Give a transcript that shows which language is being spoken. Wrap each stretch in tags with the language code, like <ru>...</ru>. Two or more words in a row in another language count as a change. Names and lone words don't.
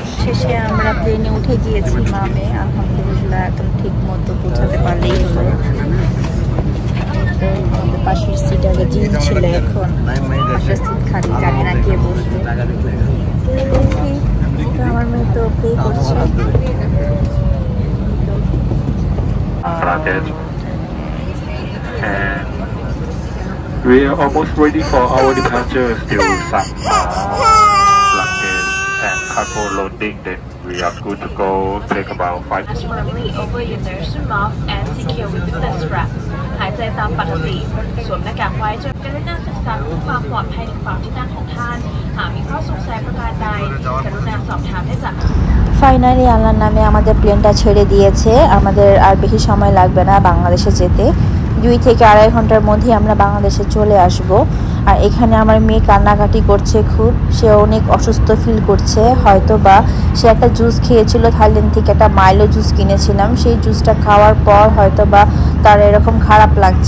<bn>শেষে আমরা প্লেনে উঠে গিয়েছি মামে, আলহামদুলিল্লাহ একদম ঠিক মতো পৌঁছাতে পারলেই হলো। আমাদের পাশের সিট আগে জিম ছিল, এখন পাশের সিট খালি, জানি না কে বসবে। আমার মেয়ে তো প্লে করছে।</bn> <en>We are almost ready for our departure. Still some luggage and cargo loading. Then we are good to go. Take about 5 minutes. Firmly over your nose and mouth and secure with the strap.</en> <th>หายใจตามปกติสวมหน้ากากไว้จนกระทั่งศึกษาเพื่อความปลอดภัยในกระเป๋าที่นั่งของท่านหากมีข้อสงสัยประการใดกรุณาสอบถามได้จาก</th> <bn>ফাইনালি আল্লাহর নামে আমাদের প্লেনটা ছেড়ে দিয়েছে। আমাদের আর বেশি সময় লাগবে না বাংলাদেশে যেতে। 2 থেকে 2.5 ঘন্টার মধ্যে আমরা বাংলাদেশে চলে আসব। আর এখানে আমার মেয়ে কান্নাকাটি করছে খুব, সে অনেক অসুস্থ ফিল করছে। হয়তো বা সে একটা জুস খেয়েছিল থাইল্যান্ড থেকে, একটা মাইলো জুস কিনেছিলাম, সেই জুসটা খাওয়ার পর হয়তো বা তার এরকম খারাপ লাগছে।</bn>